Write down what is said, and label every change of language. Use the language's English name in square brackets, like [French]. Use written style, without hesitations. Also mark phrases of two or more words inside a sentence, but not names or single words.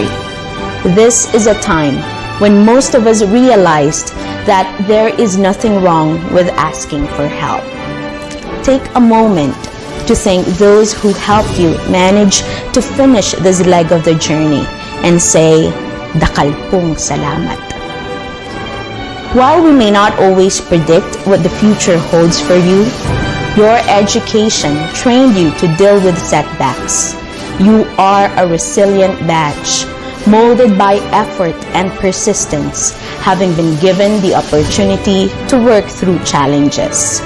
[English] This is a time when most of us realized that there is nothing wrong with asking for help. Take a moment to thank those who helped you manage to finish this leg of the journey and say, [Pampanga] "Dakal pong salamat." [English] While we may not always predict what the future holds for you, your education trained you to deal with setbacks. You are a resilient batch, molded by effort and persistence, having been given the opportunity to work through challenges.